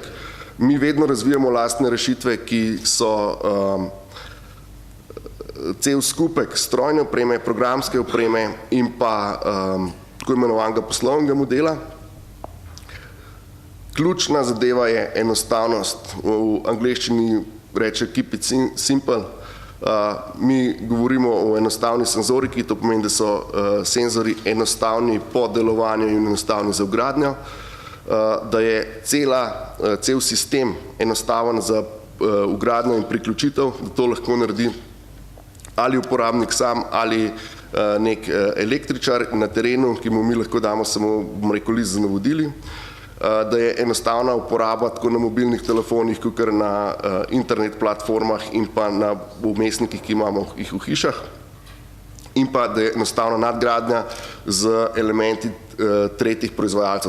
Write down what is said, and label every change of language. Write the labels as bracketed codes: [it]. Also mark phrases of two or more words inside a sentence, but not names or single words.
[sl] Mi vedno razvijamo lastne rešitve, ki so cel skupek strojne opreme, programske opreme in pa tako imenovanega poslovnega modela. Ključna zadeva je enostavnost. V angleščini reče [en] keep it simple. [sl] Mi govorimo o enostavni senzoriki, to pomeni, da so senzori enostavni po delovanju in enostavni za vgradnjo, da je cel sistem enostaven za vgradnjo in priključitev, da to lahko naredi ali uporabnik sam ali nek električar na terenu, ki mu mi lahko damo samo, bom rekel, list z navodili, da je enostavna uporaba tako na mobilnih telefonih, kakor na internet platformah in pa na vmesnikih, ki imamo jih v hišah, in pa da je enostavna nadgradnja z elementi tretjih proizvajalcev.